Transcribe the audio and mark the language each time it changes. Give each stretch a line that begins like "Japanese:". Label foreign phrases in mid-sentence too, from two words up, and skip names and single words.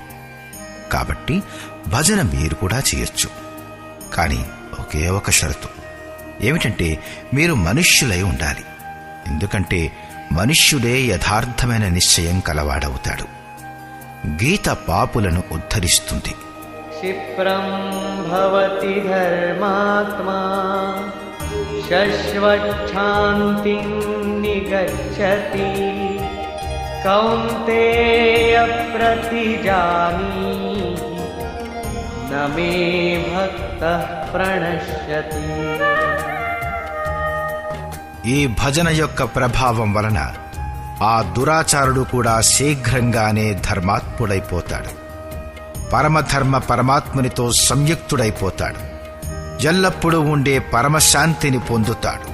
Telugu: కాబట్టి భజన మీరు కూడా చేయొచ్చు. కానీ ఒకే ఒక షరతు ఏమిటంటే మీరు మనుష్యులై ఉండాలి. ఎందుకంటే మనుష్యుడే యథార్థమైన నిశ్చయం కలవాడవుతాడు. గీత పాపులను ఉద్ధరిస్తుంది.
Sanskrit: क्षिप्रं भवति धर्मात्मा शश्वच्छान्तिं निगच्छति कौन्तेय प्रतिजानीहि न मे भक्तः प्रणश्यति.
Telugu: ఈ భజన యొక్క ప్రభావం వలన ఆ దురాచారుడు కూడా శీఘ్రంగానే ధర్మాత్ముడైపోతాడు. పరమధర్మ పరమాత్మునితో సంయుక్తుడైపోతాడు. ఎల్లప్పుడూ ఉండే పరమశాంతిని పొందుతాడు.